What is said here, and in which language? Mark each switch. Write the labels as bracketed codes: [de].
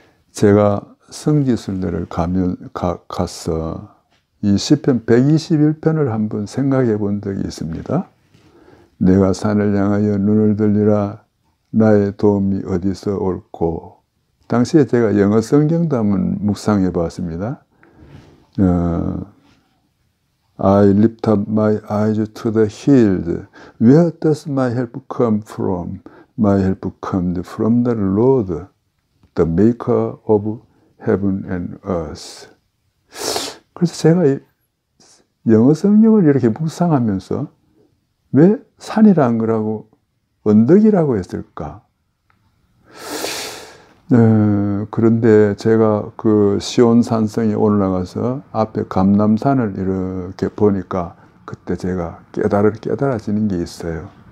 [ko] 제가 성지순례를 가서 이 시편 121편을 한번 생각해 본 적이 있습니다. 내가 산을 향하여 눈을 들리라. 나의 도움이 어디서 올꼬. 당시에 제가 영어 성경도 한번 묵상해 봤습니다. [en] I lift up my eyes to the hills. Where does my help come from? My help comes from the Lord, the maker of heaven and earth. [ko] 그래서 제가 영어 성경을 이렇게 묵상하면서 왜 산이라는 거라고 언덕이라고 했을까? 그런데 제가 그 시온 산성에 올라가서 앞에 감람산을 이렇게 보니까 그때 제가 깨달아지는 게 있어요.